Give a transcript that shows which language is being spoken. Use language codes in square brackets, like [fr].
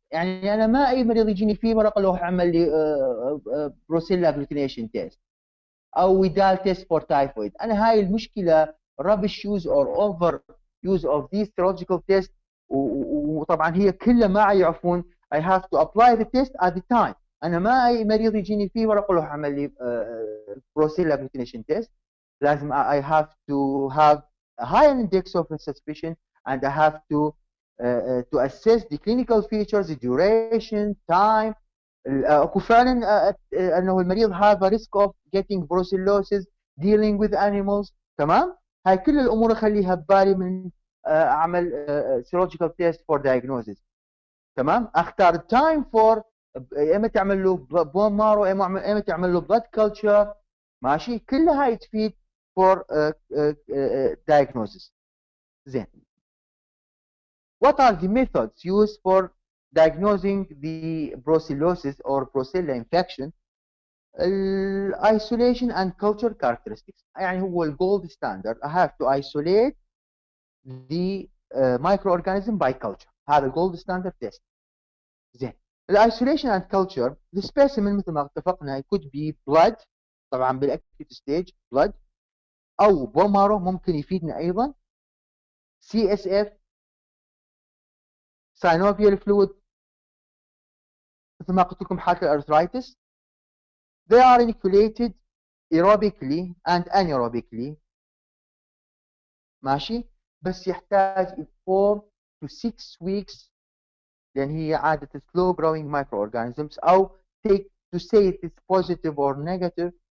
[ar] يعني أنا ما أي مريض يجيني فيبر أقول له اعمل لي بروسيلا أجلوتينيشن تيست أو ويدال تيست for typhoid. أنا هاي المشكلة [en] rubbish use or over use of these serological tests [ar] وطبعا هي كلها ما يعرفون. [en] I have to apply the test at the time. [ar] أنا ما أي مريض يجيني فيبر أقول له اعمل لي بروسيلا أجلوتينيشن تيست. [en] لازم I have to have a high index of suspicion and I have to assess the clinical features, the duration, time. [ar] اكو فعلا انه المريض [en] have a risk of getting brucellosis, dealing with animals. [ar] تمام؟ هاي كل الامور اخليها ببالي من اعمل [en] serological test for diagnosis. [ar] تمام؟ اختار time for اما تعمل له بون مارو اما تعمل له blood culture. ماشي؟ كلها هاي تفيد for diagnosis. زين. [en] What are the methods used for diagnosing the brucellosis or brucella infection? Isolation and culture characteristics. [ar] يعني هو الجولد ستاندرد. [en] I have to isolate the microorganism by culture. [ar] هذا الجولد ستاندرد تيست. زين. الايسوليشن and culture the specimen مثل ما اتفقنا [en] it could be blood [ar] طبعا بالاكيوت ستيج blood او بومارو ممكن يفيدنا ايضا CSF synovial fluid مثل ما قلت لكم حالة الارثرايتس. [en] They are inoculated aerobically and anaerobically. [ar] ماشي بس يحتاج [en] 4 to 6 weeks [ar] لأن هي عادة [en] slow growing microorganisms أو take to say it is positive or negative.